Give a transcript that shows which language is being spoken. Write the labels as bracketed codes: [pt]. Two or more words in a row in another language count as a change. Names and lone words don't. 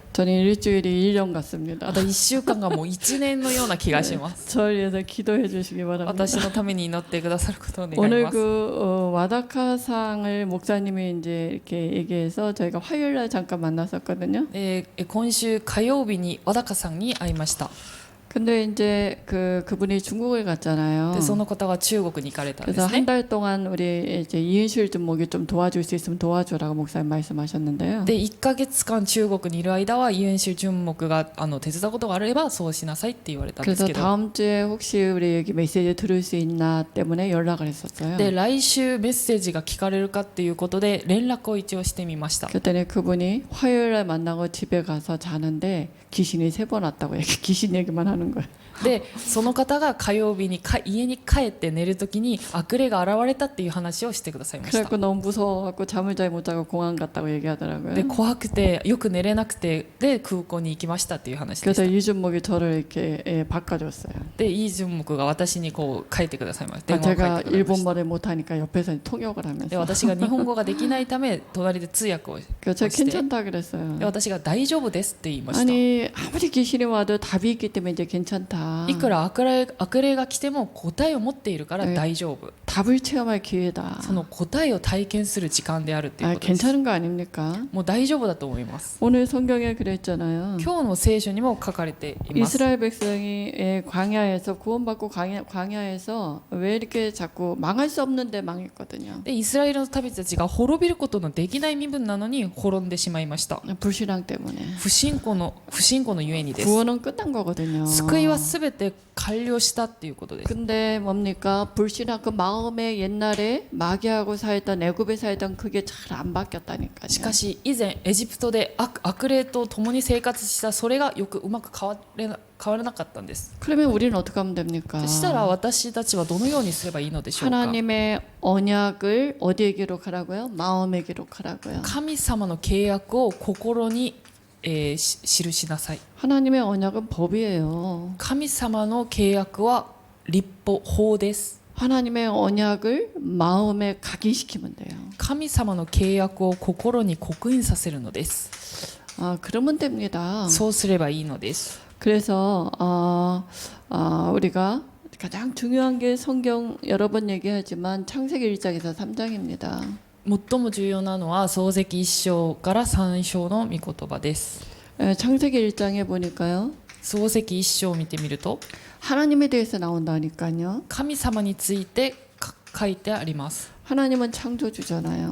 [ko] 저는 일주일이 1년 같습니다. [ja] また1週間がもう1年のような気がします。 [ko] 저를 위해서 기도해 주시기 바랍니다. [ja] 私のために祈ってくださることを願い [ko] 오늘 [ja] ます。 [ko] 와다카상을 목사님이 이제 이렇게 얘기해서 저희가 화요일 날 잠깐 만났었거든요. [ja] 今週火曜日に和高さんに会いました。 [ko] 근데 이제 그분이 중국을 갔잖아요. [ja] でその方は中国に行かれたんで [ko] 그래서 [ja] すね。 [ko] 한 달 동안 우리 이제 이은실 전목이 좀 도와줄 수 있으면 도와줘라고 목사님 말씀하셨는데요. [ja] で1ヶ月間中国にいる間はユンシュ純目が手伝うことがあればそうしなさいって言われたんです [ko] 그래서 [ja] けど、 [ko] 다음 주에 혹시 우리 여기 메시지 들을 수 있나 때문에 연락을 했었어요. [ja] で来週メッセージが聞かれるかっていうことで連絡を一応してみました。 [ko] 그랬더니 그분이 화요일 날 만나고 집에 가서 자는데 귀신이 3번 왔다고 귀신 얘기만 하는 거예요. [ja] でその方が火曜日に家に帰って寝るときに悪霊が現れたっていう話をしてくださいました。 [ko] 그래갖고 너무 무서워갖고 잠을 잘 못 자고 공항 갔다고 얘기하더라고요. [ja] で怖くてよく寝れなくてで空港に行きましたっていう話でし [ko] 그래서 [ja] た。 [ko] 이준목이 저를 이렇게 바꿔줬어요. [ja] でイ・ジュンモクが私にこう書いてくださいました。 [ko] 아, [ja] 電話を書い [ko] 제가 [ja] てくださいました。 [ko] 일본말을 못하니까 옆에서 통역을 [ja] で [ko] 하면서 [ja] 私が日本語ができないため隣で通訳を [ko] 그래서 제가 [ja] して [ko] 괜찮다 그랬어요. [ja] で私が大丈夫ですって言いました。 [ko] 아니 아무리 귀신이 와도 답이 있기 때문에 이제 괜찮다. [ja] いくら悪霊が来ても答えを持っているから大丈夫。 [ko] 답을 체험할 기회다. [ja] その答えを体験する時間であるっていう [ko] 아, [ja] ことです。 [ko] 괜찮은 거 아닙니까? [ja] もう大丈夫だと思います。 [ko] 오늘 성경에 그랬잖아요. [ja] 今日の聖書にも書かれています。 [ko] 이스라엘 백성이 광야에서 구원받고 광야에서 왜 이렇게 자꾸 망할 수 없는데 망했거든요. [ja] でイスラエルの民たちが滅びることのできない身分なのに滅んでしまいました。 [ko] 불신앙 때문에. [ja] 不信仰のゆえにです。 [ko] 구원은 끝난 거거든요. [ja] 救いはすべて完了したっていうことです。 [ko] 근데 뭡니까? 불신앙 그 마음에 옛날에 마귀하고 살던 애굽에 살던 그게 잘 안 바뀌었다니까요. [ja] しかし以前エジプトで悪霊と共に生活したそれがよくうまく変わらなかったんです。 [ko] 그러면 우리는 어떻게 하면 됩니까? [ja] したら私たちはどのようにすればいいのでしょうか。 [ko] 하나님의 언약을 어디에 기록하라고요? 마음에 기록하라고요. [ja] 神様の契約を心に、記しなさい。 [ko] 하나님의 언약은 법이에요. [ja] 神様の契約は立法法です。 [ko] 하나님의 언약을 마음에 각인시키면 돼요. [ja] 神様の契約を心に刻印させるのです。 [ko] 그러면 됩니다. [ja] そうすればいいのです。 [ko] 그래서 우리가 가장 중요한 게 성경 여러 번 얘기하지만 창세기 1장에서 3장입니다. [ja] 最も重要なのは創世記1章から3章の御言葉です。 [ko] 창세기 1장에 보니까요. [ja] 創世記1章を見てみると [ko] 하나님에 대해서 나온다니까요. [ja] 神様について書いてあります。 [ko] 하나님은 창조주잖아요.